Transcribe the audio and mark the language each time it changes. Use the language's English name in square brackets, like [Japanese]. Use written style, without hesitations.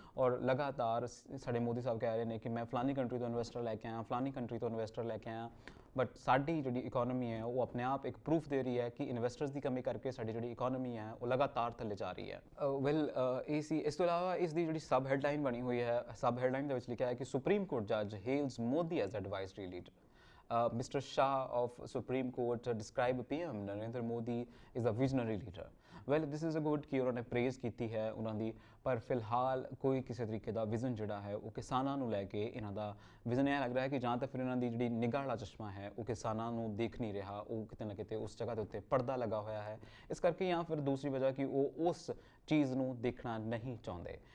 [Punjabi] ਔਰ ਲਗਾਤਾਰ ਸਾਡੇ ਮੋਦੀ ਸਾਹਿਬ ਕਹਿ ਰਹੇ ਨੇ ਕਿ ਮੈਂ ਫਲਾਨੀ ਕੰਟਰੀ ਤੋਂ ਇਨਵੈਸਟਰ ਲੈ ਕੇ ਆਇਆ, ਫਲਾਨੀ ਕੰਟਰੀ ਤੋਂ ਇਨਵੈਸਟਰ ਲੈ ਕੇ ਆਇਆ। ਬਟ ਸਾਡੀ ਜਿਹੜੀ ਇਕੋਨਮੀ ਹੈ ਉਹ ਆਪਣੇ ਆਪ ਇੱਕ ਪ੍ਰੂਫ ਦੇ ਰਹੀ ਹੈ ਕਿ ਇਨਵੈਸਟਰਸ ਦੀ ਕਮੀ ਕਰਕੇ ਸਾਡੀ ਜਿਹੜੀ ਇਕੋਨਮੀ ਹੈ ਉਹ ਲਗਾਤਾਰ ਥੱਲੇ ਜਾ ਰਹੀ ਹੈ। ਵੈਲ ਇਹ ਸੀ। ਇਸ ਤੋਂ ਇਲਾਵਾ ਇਸ ਦੀ ਜਿਹੜੀ ਸਬ ਹੈਡਲਾਈਨ ਬਣੀ ਹੋਈ ਹੈ, ਸਬ ਹੈਡਲਾਈਨ ਦੇ ਵਿੱਚ ਲਿਖਿਆ ਹੈ ਕਿ [English] Supreme court ਜੱਜ ਹੇਲਸ Modi as advisory leader. Mr. Shah of Supreme Court describe PM Narendra Modi is a visionary leader. Well, this is a good [Punjabi] ਕਿ ਉਹਨਾਂ ਨੇ ਪ੍ਰੇਜ਼ ਕੀਤੀ ਹੈ ਉਹਨਾਂ ਦੀ, ਪਰ ਫਿਲਹਾਲ ਕੋਈ ਕਿਸੇ ਤਰੀਕੇ ਦਾ ਵਿਜ਼ਨ ਜਿਹੜਾ ਹੈ ਉਹ ਕਿਸਾਨਾਂ ਨੂੰ ਲੈ ਕੇ ਇਹਨਾਂ ਦਾ ਵਿਜ਼ਨ ਇਹ ਲੱਗ ਰਿਹਾ ਹੈ ਕਿ ਜਾਂ ਤਾਂ ਫਿਰ ਇਹਨਾਂ ਦੀ ਜਿਹੜੀ ਨਿਗਾਹ ਵਾਲਾ ਚਸ਼ਮਾ ਹੈ ਉਹ ਕਿਸਾਨਾਂ ਨੂੰ ਦੇਖ ਨਹੀਂ ਰਿਹਾ, ਉਹ ਕਿਤੇ ਨਾ ਕਿਤੇ ਉਸ ਜਗ੍ਹਾ ਦੇ ਉੱਤੇ ਪਰਦਾ ਲੱਗਾ ਹੋਇਆ ਹੈ। ਇਸ ਕਰਕੇ ਜਾਂ ਫਿਰ ਦੂਸਰੀ ਵਜ੍ਹਾ ਕਿ ਉਹ ਉਸ ਚੀਜ਼ ਨੂੰ ਦੇਖਣਾ ਨਹੀਂ ਚਾਹੁੰਦੇ।